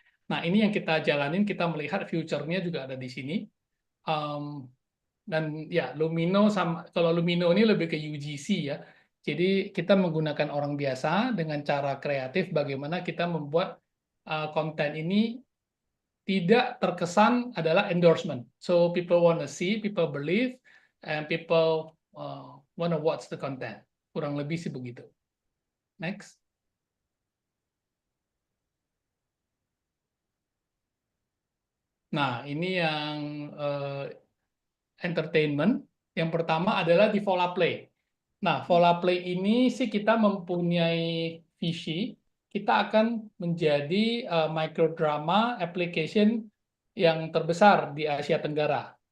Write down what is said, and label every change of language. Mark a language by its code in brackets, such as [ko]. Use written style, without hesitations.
[id] Nah, ini yang kita jalanin, kita melihat future-nya juga ada di sini. Dan ya, Lumino kalau Lumino ini lebih ke UGC ya. Jadi kita menggunakan orang biasa dengan cara kreatif bagaimana kita membuat konten ini tidak terkesan adalah endorsement. [en] So people want to see, people believe, and people want to watch the content. [id] Kurang lebih sih begitu. Next. Nah, ini yang entertainment. Yang pertama adalah di Vola Play. Nah, Vola Play ini sih kita mempunyai visi, kita akan menjadi microdrama application yang terbesar di Asia Tenggara.